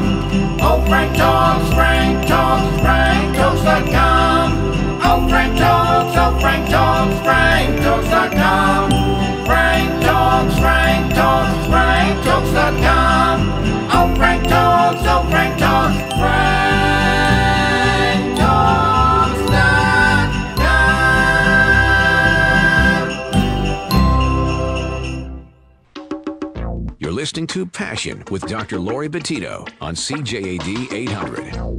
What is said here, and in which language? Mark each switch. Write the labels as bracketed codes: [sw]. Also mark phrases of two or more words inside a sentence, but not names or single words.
[en] Oh, Frank Talks, franktalks.com. Oh, Frank Talks, franktalks.com. Frank Talks, franktalks.com. Oh, Frank Talks, franktalks.com. You're listening to Passion with Dr. Laurie Betito on CJAD 800.